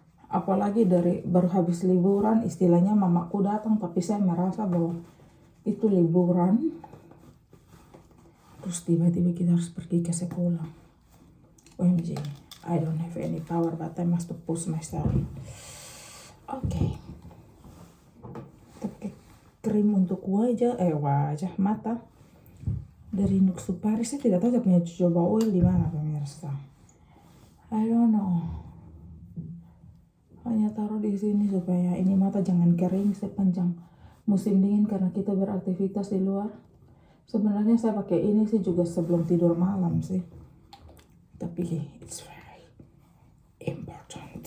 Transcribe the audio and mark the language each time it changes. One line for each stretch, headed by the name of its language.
Indonesian: Apalagi dari baru habis liburan, istilahnya mamaku datang, tapi saya merasa bahwa itu liburan. Terus tiba-tiba kita harus pergi ke sekolah.
English: OMG, I don't have any power, but I must push myself.
Indonesian: Oke. Pakai krim untuk wajah, mata. Dari Nuksupari, saya tidak tahu saya punya jojoba oil di mana pemirsa.
English: I don't know.
Indonesian: Hanya taruh di sini supaya ini mata jangan kering sepanjang musim dingin karena kita beraktivitas di luar. Sebenarnya saya pakai ini sih juga sebelum tidur malam sih.
English: Tapi it's very important.